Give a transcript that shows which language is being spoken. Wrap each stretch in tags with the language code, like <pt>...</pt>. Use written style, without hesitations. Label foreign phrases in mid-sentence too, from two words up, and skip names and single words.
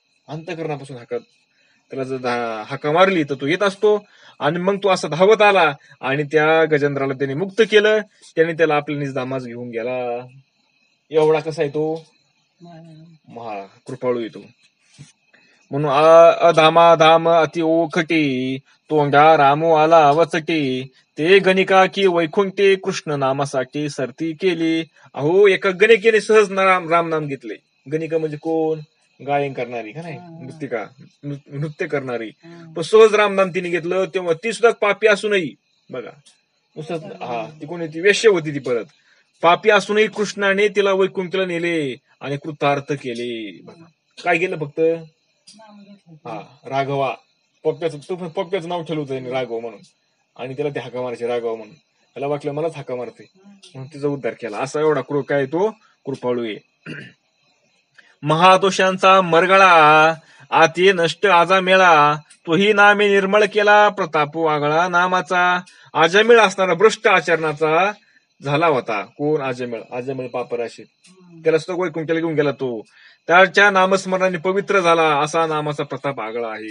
<mr>अंतकरणापासून त्याला जर हाका मारली तर तो येत असतो आणि मग तो असा धावत आला आणि त्या गजेंद्राला त्याने मुक्त केलं. त्याने त्याला आपल्या निजधामास घेऊन गेला. एवढा कसा आहे तो? महा कृपाळू येतो. म्हणून अधामा धाम अति ओखटी, तोंडा रामो आला वचटी, ते गणिका की वैकुंठी कृष्ण नामासाठी सरती केली. अहो एका गणिकेने सहज राम नाम घेतले. गणिका म्हणजे कोण? गायन करणारी का नाही, नृत्य करणारी. पण सहज रामनाम तिने घेतलं तेव्हा ती सुद्धा पापी असूनही, बघा ती कोणी ती वेश्य होती ती, परत पापी असूनही कृष्णाने तिला वैकुंठला नेले आणि कृतार्थ केले. बघा काय केलं? फक्त राघवा, पप्प्याचं नाव ठेवलं होतं राघव म्हणून, आणि त्याला ते हाका मारायचे राघव म्हणून. त्याला वाटलं मलाच हाका मारते म्हणून तिचा उद्धार केला. असा एवढा काय तो कृपाळू आहे. महादोषांचा मरगळा आती नष्ट आजा मेळा, तोही नामे निर्मळ केला प्रताप वागळा नामाचा. आजमेळ असणारा भ्रष्ट आचरणाचा झाला होता. कोण? आजमेळ पापराशी. त्याला सुद्धा वैकुंठाला घेऊन गेला तो. त्याच्या नामस्मरणाने पवित्र झाला. असा नामाचा प्रताप आगळा आहे.</mr>